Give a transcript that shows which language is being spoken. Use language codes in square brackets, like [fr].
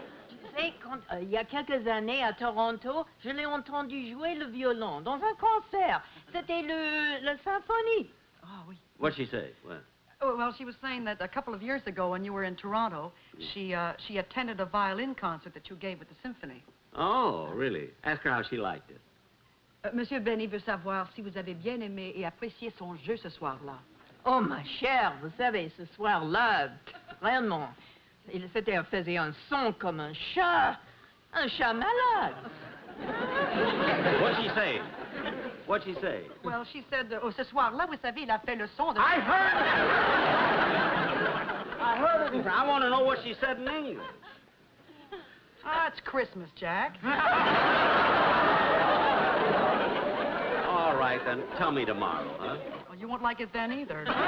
[fr] Tu sais, il y a quelques années, à Toronto, je l'ai entendu jouer le violon dans un concert. C'était le symphonie. Oh, oui. [en] What'd she say? What? Oh, well, she was saying that a couple of years ago when you were in Toronto, she attended a violin concert that you gave with the symphony. Oh, really? Ask her how she liked it. [fr] Monsieur Benny veut savoir si vous avez bien aimé et apprécié son jeu ce soir-là. Oh, ma chère, vous savez, ce soir-là, vraiment, il faisait un son comme un chat malade. [en] What'd she say? What'd she say? Well, she said, oh, [fr] ce soir-là, vous savez, il a fait le son de... [en] I heard it! I heard it. I want to know what she said in English. Ah, it's Christmas, Jack. All right, then. Tell me tomorrow, huh? Well, you won't like it then either.